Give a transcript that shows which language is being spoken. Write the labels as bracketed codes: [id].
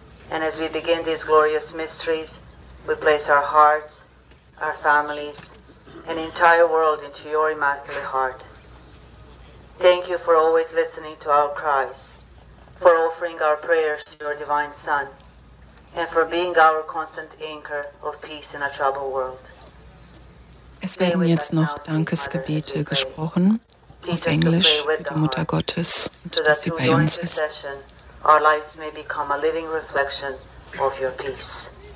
[en] And as we begin these glorious mysteries, we place our hearts, our families, and the entire world into your Immaculate Heart. Thank you for always listening to our cries, for offering our prayers to your Divine Son, and for being our constant anchor of peace in a troubled world. [de] Es werden jetzt noch Dankesgebete gesprochen, auf Englisch für die Mutter Gottes und dass sie bei uns ist. [en] Our lives may become a living reflection of your peace.